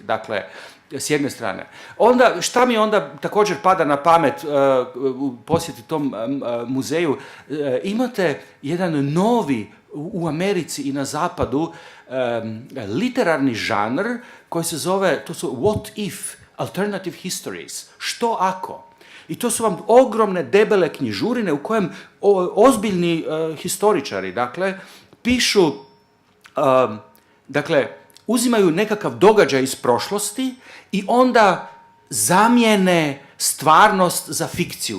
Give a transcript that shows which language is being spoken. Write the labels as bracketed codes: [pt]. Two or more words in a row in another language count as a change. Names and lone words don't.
[bs] Dakle, s jedne strane. Onda, šta mi onda također pada na pamet u posjeti tom muzeju, imate jedan novi u Americi i na zapadu literarni žanr koji se zove, to su [en] what if, alternative histories, [bs] što ako. I to su vam ogromne debele knjižurine u kojem ozbiljni historičari, dakle, pišu, dakle, uzimaju nekakav događaj iz prošlosti i onda zamijene stvarnost za fikciju.